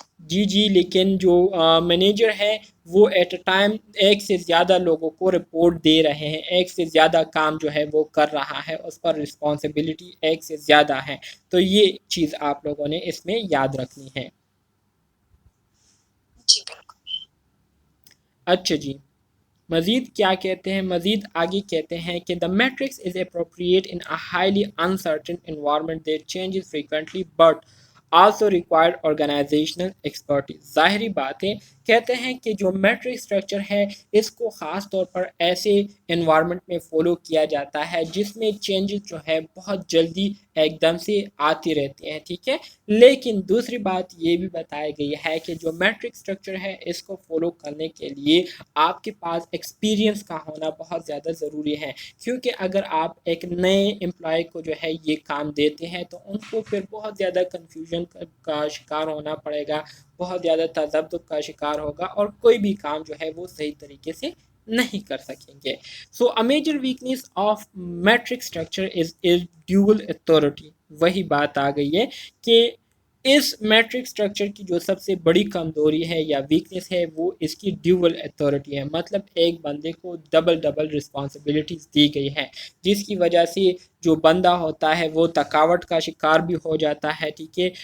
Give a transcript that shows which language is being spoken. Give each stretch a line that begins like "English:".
Urdu: جی لیکن جو مینیجر ہے وہ ایٹ اے ٹائم ایک سے زیادہ لوگوں کو رپورٹ دے رہے ہیں. ایک سے زیادہ کام جو ہے وہ کر رہا ہے. اس پر رسپانسبلٹی ایک سے زیادہ ہے. تو یہ چیز آپ لوگوں نے اس میں یاد رکھنی ہے. اچھا جی مزید کیا کہتے ہیں؟ مزید آگے کہتے ہیں کہ
English: the matrix is appropriate in a highly uncertain environment that changes frequently but also required organizational expertise.
Urdu: ظاہری بات ہے کہتے ہیں کہ جو میٹرک اسٹرکچر ہے اس کو خاص طور پر ایسے انوائرمنٹ میں فالو کیا جاتا ہے جس میں چینجز جو ہے بہت جلدی ایک دم سے آتی رہتی ہیں. ٹھیک ہے. لیکن دوسری بات یہ بھی بتائی گئی ہے کہ جو میٹرک اسٹرکچر ہے اس کو فالو کرنے کے لیے آپ کے پاس ایکسپیرینس کا ہونا بہت زیادہ ضروری ہے. کیونکہ اگر آپ ایک نئے امپلائی کو جو ہے یہ کام دیتے ہیں تو ان کو پھر بہت زیادہ کنفیوژن کا شکار ہونا پڑے گا. بہت زیادہ تذبذب کا شکار ہوگا اور کوئی بھی کام جو ہے وہ صحیح طریقے سے نہیں کر سکیں گے.
English: So a major weakness of metric structure is dual authority.
Urdu: وہی بات آ گئی ہے کہ اس میٹرک اسٹرکچر کی جو سب سے بڑی کمزوری ہے یا ویکنس ہے وہ اس کی ڈیول اتھارٹی ہے. مطلب ایک بندے کو ڈبل رسپانسبلٹیز دی گئی ہے جس کی وجہ سے جو بندہ ہوتا ہے وہ تھکاوٹ کا شکار بھی ہو جاتا ہے. ٹھیک ہے.